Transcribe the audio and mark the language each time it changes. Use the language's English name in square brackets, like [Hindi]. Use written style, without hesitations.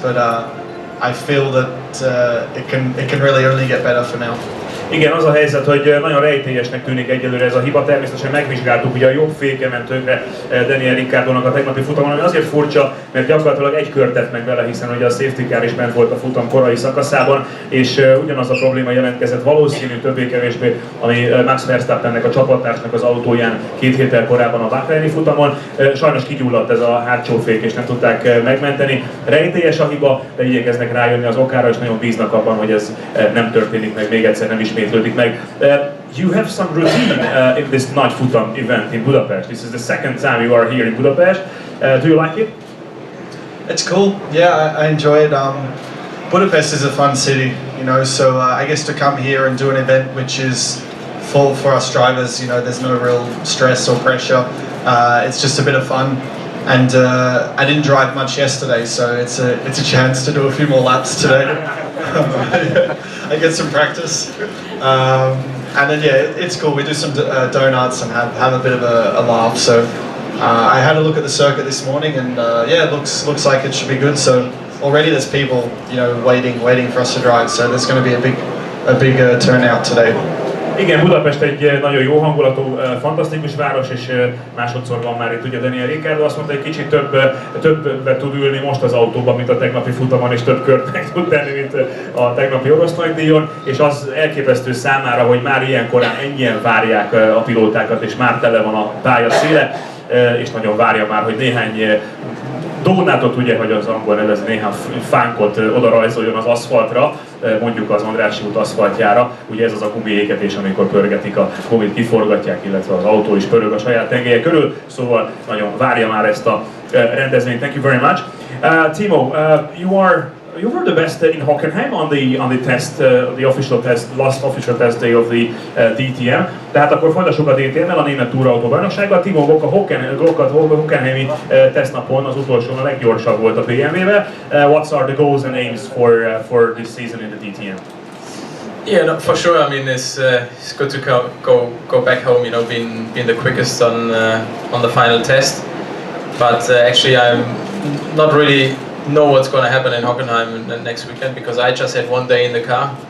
[English] But I feel that it can really only get better for now. [Hungarian] Igen, az a helyzet, hogy nagyon rejtélyesnek tűnik egyelőre ez a hiba. Természetesen megvizsgáltuk, ugye a jobb féke ment tönkre Daniel Ricciardónak a tegnapi futamon, ami azért furcsa, mert gyakorlatilag egy kört tett meg vele, hiszen ugye a safety car is bent volt a futam korai szakaszában, és ugyanaz a probléma jelentkezett valószínű többé-kevésbé, ami Max Verstappennek, a csapattársnak az autóján 2 héttel korábban a bahraini futamon. Sajnos kigyulladt ez a hátsó fék, és nem tudták megmenteni. Rejtélyes a hiba, de igyekeznek rájönni az okára, és nagyon bíznak abban, hogy ez nem történik meg, még egyszer nem ismétlődik meg. [English] You have some routine in this Nagy Futam event in Budapest. This is the second time you are here in Budapest. Do you like it? It's cool. Yeah, I enjoy it. Budapest is a fun city, so I guess to come here and do an event which is for us drivers, there's no real stress or pressure. It's just a bit of fun. And I didn't drive much yesterday, so it's a chance to do a few more laps today. I get some practice. And then it's cool. We do some donuts and have a bit of a laugh. So I had a look at the circuit this morning, and it looks like it should be good. So already there's people, waiting for us to drive. So there's going to be a big turnout today. [Hungarian] Igen, Budapest egy nagyon jó hangulatú, fantasztikus város, és másodszor van már itt ugye Daniel Ricciardo. Azt mondta, hogy kicsit többet tud ülni most az autóban, mint a tegnapi futamon, és több kört meg tud tenni, mint a tegnapi orosz nagydíjon, és az elképesztő számára, hogy már ilyen korán ennyien várják a pilótákat, és már tele van a pálya széle, és nagyon várja már, hogy néhány donátot, ugye, hogy az angol nevez, néhány fánkot oda rajzoljon az aszfaltra, mondjuk az Andrássy út aszfaltjára. Ugye ez az a gumiégetés, amikor pörgetik a gumit, kiforgatják, illetve az autó is pörög a saját tengelye körül, szóval nagyon várja már ezt a rendezvényt. [English] Thank you very much. Timo, you were the best in Hockenheim on the test, the official test, last official test day of the DTM. [Hungarian] Tehát akkor folytassuk a DTM-mel, a német túrautó bajnoksággal. Timo Bock a Hockenheimi tesztnapon az utolsón a leggyorsabb volt a BMW-vel. [English] What are the goals and aims for this season in the DTM? Yeah, no, for sure. I mean, it's good to go back home. Being the quickest on the final test. But actually, I'm not really know what's going to happen in Hockenheim next weekend, because I just had 1 day in the car.